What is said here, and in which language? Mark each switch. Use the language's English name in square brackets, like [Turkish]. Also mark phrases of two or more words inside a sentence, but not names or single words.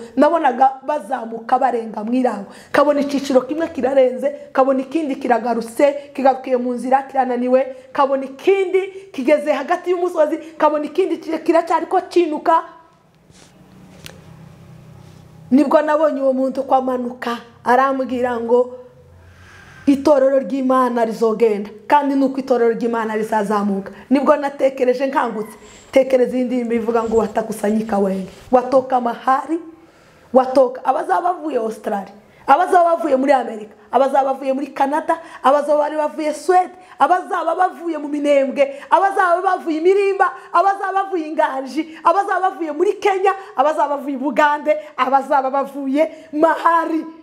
[Rundi] Nabonaga bazamuka barenga mu irango, kabona iciciro kimwe kirarenze, kabona ikindi kiragarutse kigarukiye mu nzira kirananiwe, kabona ikindi kigeze hagati y'umusozi, kabona ikindi kiracyari ko cinuka. Nibwo nabonye uwo muntu kwamanuka arambwira ngo itorero ry'Imana rizogenda, kandi nuko itorero ry'Imana rizazamuka. Nibwo natekereje nkangutse, tekereza indirimbo ivuga ngo [Swahili] watakusanyika wengi, watoka mahali, watoka [Rundi] abazaba bavuye Australia, abazaba bavuye muri Amerika, abazaba bavuye muri Canada, abazaba bari bavuye Sweden, abazaba bavuye mu Minembwe, abazaba bavuye Imirimba, abazaba bavuye Inganji, abazaba bavuye muri Kenya, abazaba bavuye Bugande, abazaba bavuye mahali.